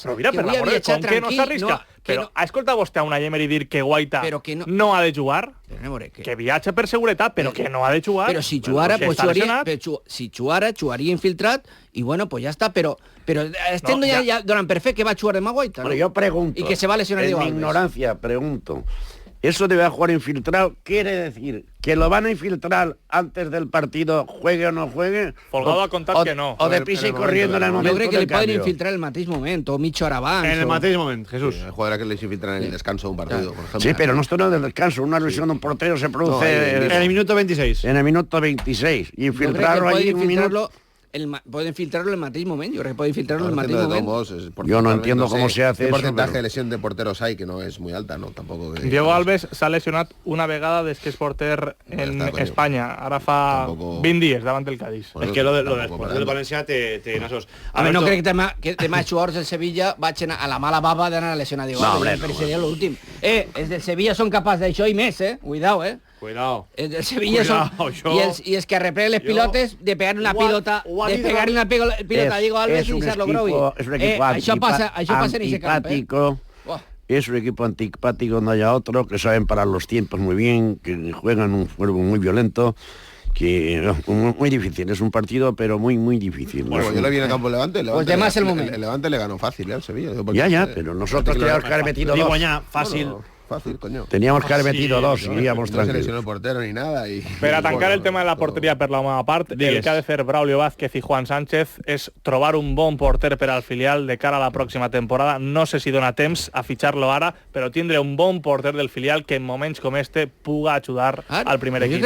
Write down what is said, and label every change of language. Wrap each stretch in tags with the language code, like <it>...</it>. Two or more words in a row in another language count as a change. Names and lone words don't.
<ca>Però mira, per l'amor de com que no s'arrisca. Però ha escoltat vostè a Unai Emery dir que Guaita no ha de jugar? Que viatja per seguretat, però que no ha de jugar. Però si jugara, jugaria infiltrat i bueno, pues ja està. Però estem ja donant per fet que va jugar demà Guaita.</ca> <es>Bueno, yo pregunto, y que se va a lesionar en mi ignorancia, pregunto, ¿eso de va a jugar infiltrado quiere decir que lo van a infiltrar antes del partido, juegue o no juegue?</es> <ca>Folgado ha contat que no.</ca> <es>O de prisa y corriendo en el momento del cambio. Yo creo que le pueden infiltrar</es> <ca>en el mateix moment, o mitja hora abans. En el mateix moment, Jesús.</ca> <es>El jugador que les infiltran en el descanso de un partido, por ejemplo. Sí, pero no esto no es del descanso. Una lesión de un portero se produce en el minuto 26. En el minuto 26. Y infiltrarlo allí en un minuto... Pueden filtrarlo</es> <ca>en el mateix moment.</ca> <es>Yo creo que pueden filtrarlo</es> <ca>en el mateix moment.</ca> <es>Yo no entiendo cómo se hace ¿Qué eso. ¿Qué porcentaje de lesión de porteros hay? Que no es muy alta, ¿no? Tampoco.</es> <ca>Diego Alves s'ha lesionat una vegada des que és porter en Espanya. Ara fa 20 dies davant del Cádiz. És que lo del València té nassos.</ca> <es>A ver,</es> <ca>no crec que demà jugadors del Sevilla vagin a la mala baba d'anar a lesionar Diego Alves. No, seria l'últim. Els del Sevilla són capaços d'això i més, Cuidao,</ca> <es>Cuidado.</es> <ca>El Sevilla</ca> <es>y es que</es> <ca>arrepleguen les pilotes de pegar una pilota, Diego Alves y deixar-lo Grovi.</ca> <es>Es un equipo antipático. Es un equipo antipático donde haya otro que saben parar los tiempos muy bien, que juegan un juego muy violento. Que muy difícil, es un partido pero muy difícil. Bueno, yo le vi en el campo Levante. Pues de más el momento. El Levante le ganó fácil al Sevilla. Ya, pero nosotros teníamos que haber metido dos. Fácil. Fácil, coño. Teníamos que haber metido dos y íbamos tranquilos. No se lesionó el portero ni nada.</es> <ca>Per a tancar el tema de la porteria per la meva part, el que ha de fer Braulio Vázquez i Juan Sánchez és trobar un bon porter per al filial de cara a la pròxima temporada. No sé si dona temps a fitxar-lo ara, però tindre un bon porter del filial que en moments com este puga ajudar al primer equip.</ca>